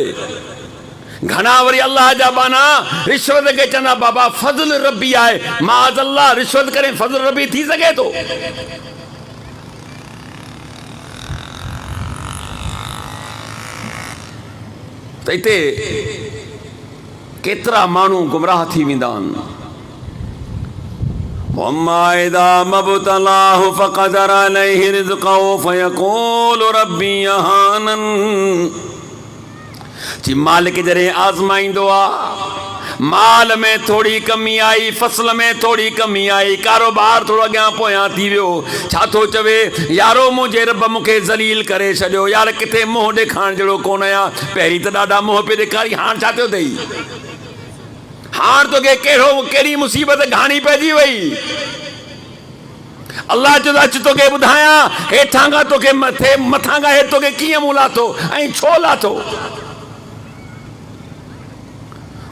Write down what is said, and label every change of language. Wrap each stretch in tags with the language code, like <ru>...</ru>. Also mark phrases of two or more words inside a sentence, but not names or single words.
<sd>घणा वरी अल्लाह जा बाना रिश्वत खे चवंदा बाबा</sd> <ar>فضل ربي</ar> <sd>आहे,</sd> <ar>معاذ الله</ar> <sd>रिश्वत करे</sd> <ar>فضل ربي</ar> <sd>थी सघे थो? त हिते केतिरा माण्हू गुमराह थी वेंदा आहिनि।</sd> <ar>وَأَمَّا إِذَا مَا ابْتَلَاهُ فَقَدَرَ عَلَيْهِ رِزْقَهُ فَيَقُولُ رَبِّي أَهَانَنِ।</ar> <sd>जी मालिक जॾहिं आज़माईंदो आहे, माल में थोड़ी कमी आई, फसल में थोड़ी कमी आई, कारोबार थोड़ो अॻियां पोयां थी वियो, छा थो चवे? यारो मुंहिंजे रब मूंखे ज़लील करे छॾियो, यार किथे मुंहुं ॾेखारण जहिड़ो कोन आहियां। पहिरीं त ॾाढा मुंहुं पियो ॾेखारी, हाणे छा थियो अथई? हाणे तोखे कहिड़ी मुसीबत घाणी पइजी वई? अल्लाह चयो अच तोखे ॿुधायां, हेठां खां तोखे मथां खां हेठि तोखे कीअं मूं लाथो ऐं छो लाथो।</sd>